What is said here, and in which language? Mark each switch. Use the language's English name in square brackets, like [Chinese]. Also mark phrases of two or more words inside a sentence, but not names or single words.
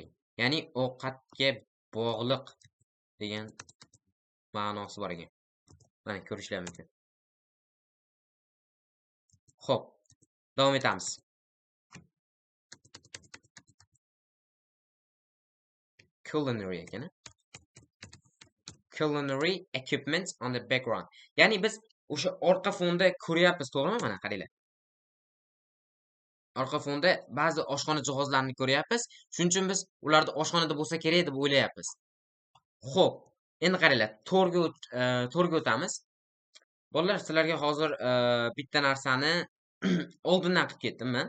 [Uzbek] Ya'ni ovqatga bog'liq degan ma'nosi bor ekan. Mana ko'rishlar mumkin. Xo'p. Davom etamiz. Culinary ekan. [English] Culinary equipment on the background. [Uzbek] Ya'ni biz o'sha orqa fonda ko'ryapmiz, to'g'rimi? Mana qaranglar. Orqa fonda ba'zi oshxona jihozlarini ko'ryapmiz. Shuning uchun biz ularni oshxonada bo'lsa kerak deb o'ylayapmiz. Xo'p, endi qaranglar, to'rga o'tamiz. Bolalar, sizlarga hozir bitta narsani oldindan qilib ketdim men.